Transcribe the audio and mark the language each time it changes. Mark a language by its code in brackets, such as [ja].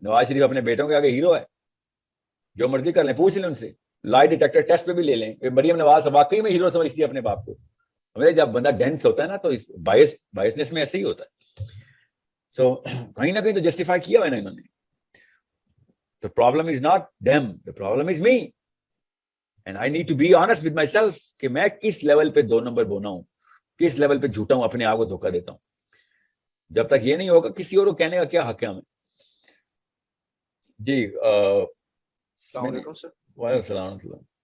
[ur] نواز شریف اپنے بیٹوں کے آگے ہیرو ہے, جو مرضی کر لیں, پوچھ لیں ان سے, لائی ڈیٹیکٹر ٹیسٹ پہ بھی لے لیں. مریم نواز واقعی میں ہیرو سمجھتی ہے اپنے باپ کو. ہمیں جب بندہ ڈینس ہوتا ہے نا, تو بائسنس میں ایسے ہی ہوتا ہے. سو کہیں نہ کہیں تو جسٹیفائی کیا ہے نا انہوں نے. [en] The problem is not them, the problem is me. And I need to be honest with myself [ur] کہ میں کس لیول پہ 2 نمبر بونا ہوں, کس لیول پہ جھوٹا ہوں, اپنے آپ کو دھوکہ دیتا ہوں. جب تک یہ نہیں ہوگا, کسی اور کو کہنے کا کیا حق ہے ہمیں. جی السلام علیکم سر. وعلیکم السلام ورحمۃ اللہ.